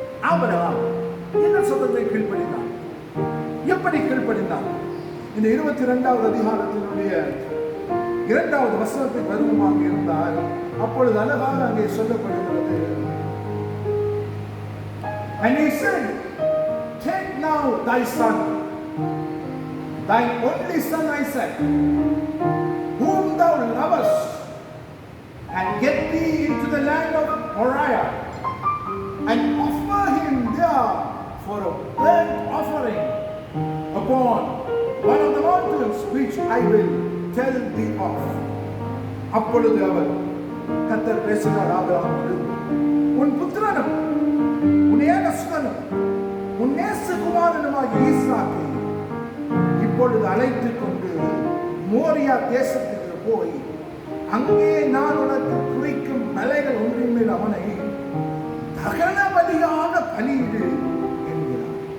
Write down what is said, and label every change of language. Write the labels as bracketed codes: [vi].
[ta] Abraham என்ன சத்தத்தை கீழ்ப்படினார்? எப்படி கீழ்ப்படினார்? இந்த 22வது அதிகாரத்தினுடைய 2வது வசனத்தை பருவமாக இருந்தால் அப்பொழுது அழகாக அங்கே சொல்லப்படுகிறது. [en] And he said, take now thy son, thine only son Isaac, whom thou lovest, and get thee into the land of Moriah, and offer him there for a burnt offering upon one of the mountains which I will tell thee of. [ta] அப்பொழுது அவர் கர்த்தர் பேசுகிறார் ஆபிரகாமோடு, உன் புத்திரனும் உன் ஏகசுதனும் உன் நேசகுமாரனுமாகிய ஈசாக்கை இப்பொழுது அழைத்துக் கொண்டு மோரியா தேசத்துக்கு போய் அங்கே நான் உனக்கு குறிக்கும் மலைகள் ஒன்றின் மேல் அவனை தகன பலியாக பலியிடு என்கிறார்.